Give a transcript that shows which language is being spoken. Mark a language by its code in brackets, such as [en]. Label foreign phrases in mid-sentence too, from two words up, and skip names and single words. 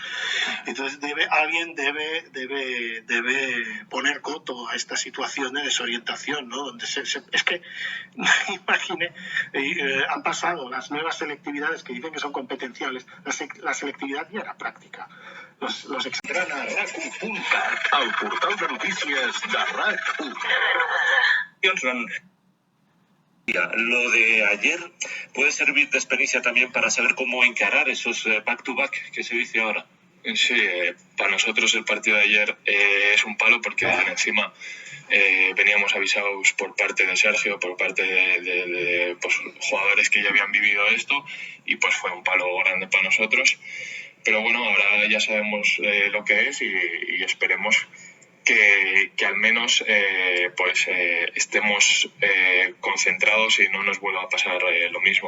[es] Entonces alguien debe poner coto a esta situación de desorientación, ¿no? Donde es que, imagine, han pasado las nuevas selectividades que dicen que son competenciales. La selectividad ya era práctica. Los [ca] Entrant a RAC1.cat, el portal de notícies de RAC1. [es] Lo de ayer puede servir de experiencia también para saber cómo encarar esos back-to-back que se dice ahora. Sí, para nosotros el partido de ayer es un palo porque encima veníamos avisados por parte de Sergio, por parte de pues, jugadores que ya habían vivido esto y pues fue un palo grande para nosotros. Pero bueno, ahora ya sabemos lo que es y esperemos que al menos estemos concentrados y no nos vuelva a pasar lo mismo.